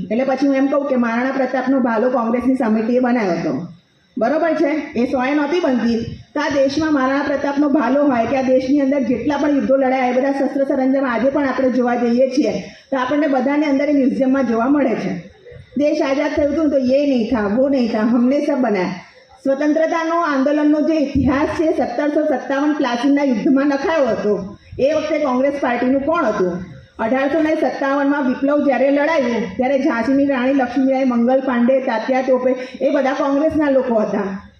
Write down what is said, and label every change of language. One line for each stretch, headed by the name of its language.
Gujarati: એટલે પછી હું એમ કહું કે મહારાણા પ્રતાપનો ભાલો કોંગ્રેસની સમિતિએ બનાવ્યો હતો, બરોબર છે. એ 100 નહોતી બનતી તો આ દેશમાં મહારાણા પ્રતાપનો ભાલો હોય કે આ દેશની અંદર જેટલા પણ યુદ્ધો લડાયા એ બધા શસ્ત્ર સરંજામ આજે પણ આપણે જોવા જઈએ છીએ તો આપણને બધાને અંદર એ મ્યુઝિયમમાં જોવા મળે છે.
Hindi: देश आज़ाद
Gujarati: થયું હતું તો
Hindi: ये नहीं था वो नहीं था, हमने सब बनाया.
Gujarati: સ્વતંત્રતાનો આંદોલનનો જે ઇતિહાસ છે 1757 પ્લાસીના યુદ્ધમાં નખાયો હતો. એ વખતે કોંગ્રેસ પાર્ટીનું કોણ હતું? 1857માં વિપ્લવ જ્યારે લડાયું ત્યારે ઝાંસીની રાણી લક્ષ્મીબાઈ, મંગલ પાંડે, તાત્યા ટોપે એ બધા કોંગ્રેસના લોકો હતા.